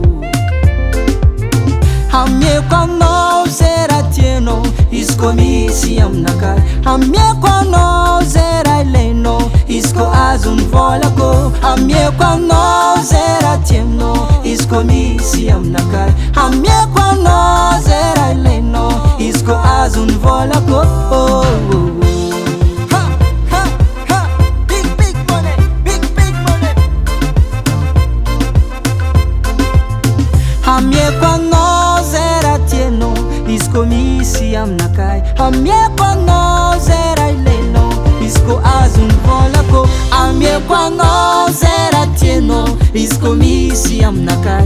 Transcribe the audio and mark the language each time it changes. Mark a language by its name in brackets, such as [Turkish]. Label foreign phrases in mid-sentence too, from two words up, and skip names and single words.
[Malagasy] Amieko anao zay raha tianao, izy ko misy aminakay. Amieko anao zay raha ilainao, izy ko azony volako. Amieko anao zay raha tianao, izy ko misy aminakay. Amieko anao zay raha ilainao, izy ko azony volako. [English] Big money, big money. [Malagasy] Amieko anao zay raha tianao, izy ko misy aminakay. Amieko anao zay raha ilainao, izy ko azony volako. Amieko anao zay raha tianao, izy ko misy aminakay.